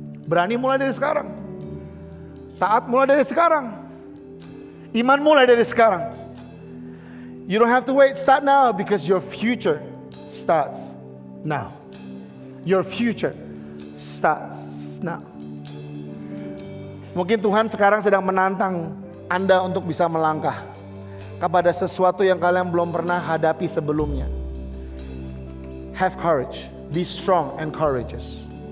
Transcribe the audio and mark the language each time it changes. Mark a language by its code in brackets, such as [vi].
[id] Berani mulai dari sekarang. Taat mulai dari sekarang. Iman mulai dari sekarang. [en] You don't have to wait. Start now, because your future starts now. Your future starts now. [id] Mungkin Tuhan sekarang sedang menantang Anda untuk bisa melangkah kepada sesuatu yang kalian belum pernah hadapi sebelumnya. [en] Have courage, be strong and courageous.